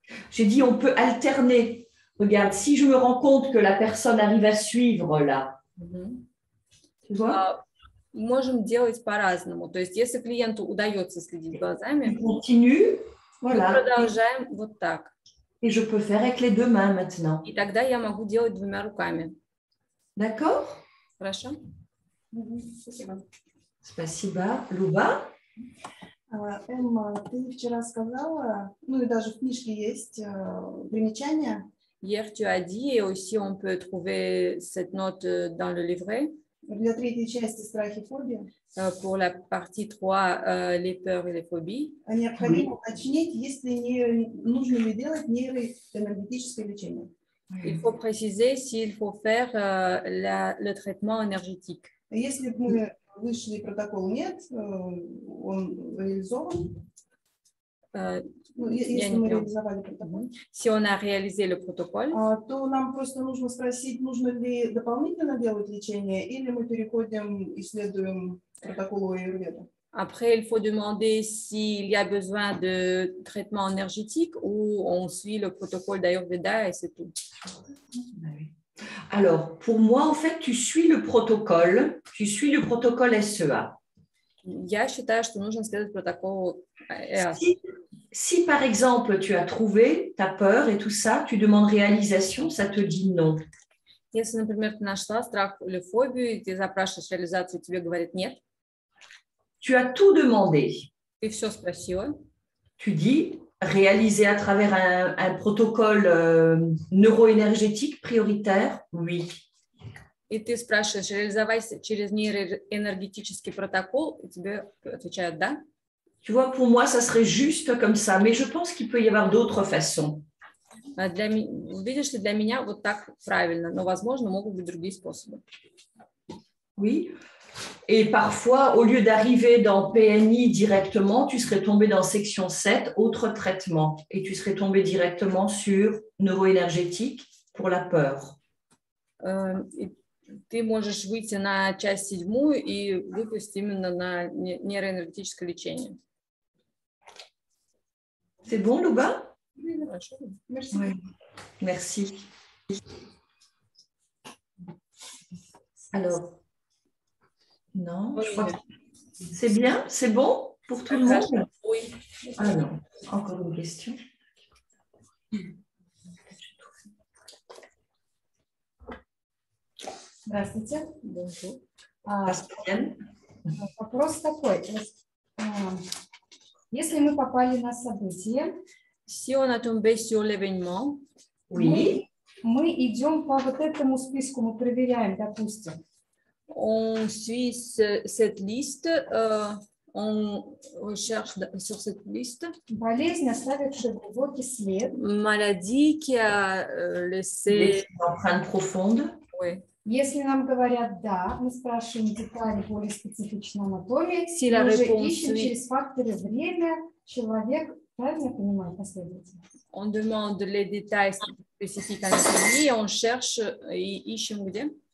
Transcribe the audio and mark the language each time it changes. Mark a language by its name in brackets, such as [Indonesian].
[French] J'ai dit on peut alterner. Regarde, si je me rends compte que la personne arrive à suivre là, tu vois? [Russian] Можем делать по-разному. То есть, если клиенту удается следить глазами, [French] On continue, [Russian] мы [French] voilà. [Russian] продолжаем вот так. [French] Et je peux faire avec les 2 mains maintenant. [Russian] И тогда я могу делать 2 руками. [French] D'accord? [Russian] Хорошо? Спасибо. Спасибо. Luba? Эмма, ты вчера сказала, ну и даже в книжке есть примечания. [French] Hier, tu as dit, et aussi on peut trouver cette note dans le livret. [Russian] Для 3-й части страхи и фобии. [French] Pour la partie 3, les peurs et les phobies. [Russian] Необходимо уточнить, если нужно ли делать нейроэнергетическое лечение. [French] Il faut préciser s'il faut faire le traitement énergétique. [Russian] Если мы вышли, протокол нет, он реализован. Если мы реализовали протокол. [French] Si on a réalisé le protocole, [Russian] то нам просто нужно спросить, нужно ли дополнительно делать лечение, или мы переходим и следуем протоколу аюрведа. [French] après, il faut demander s'il y a besoin de traitement énergétique ou on suit le protocole d'Ayurveda et c'est tout. Alors, pour moi, en fait, tu suis le protocole SEA. [Russian] Я считаю, что нужно следовать протоколу EAS. [French] Si, par exemple, tu as trouvé ta peur et tout ça, tu demandes réalisation, ça te dit non. [Russian] Если, например, ты нашла страх или фобию, и ты запрашиваешь реализацию, тебе говорят нет, [French] tu as tout demandé. [Russian] ты все спросила. [French] Tu dis réaliser à travers un protocole neuroénergétique prioritaire, oui. [Russian] И ты спрашиваешь, реализовать через нейроэнергетический протокол, и тебе отвечают да. [French] Tu vois, pour moi, ça serait juste comme ça, mais je pense qu'il peut y avoir d'autres façons. [Russian] Видишь ли, для меня вот так правильно, но, возможно, могут быть другие способы. [French] Oui. Et parfois, au lieu d'arriver dans PNI directement, tu serais tombé dans section 7, autre traitement, et tu serais tombé directement sur neuroénergétique pour la peur. [Russian] Ты можешь выйти на часть 7 и выпустить именно на нейроэнергетическое лечение. [French] C'est bon, Luba? Oui, [Russian] хорошо. [French] Merci. Oui. Merci. Alors, non, je crois que c'est bien, c'est bon pour tout le monde? Oui. Ah non, encore une question. [Russian] Здравствуйте. Здравствуйте. Вопрос такой. Если мы попали на событие, [French] Si on a tombé sur l'événement, oui. [Russian] мы идем по вот этому списку, мы проверяем, допустим. [French] on suit cette liste, on recherche sur cette liste. [Russian] Болезнь, оставившая глубокий след. [French] Maladie qui a laissé... Empreinte profonde. Oui. [Russian] Если нам говорят «да», мы спрашиваем детали более специфичной анатомии, [French] Si [Russian] мы [French] la [Russian] уже [French] réponse [Russian] ищем [French] oui. [Russian] через факторы время, человек, правильно я понимаю последовательно? [French] On demande les détails spécifiques à l'anatomie et on cherche [Russian] и ищем где?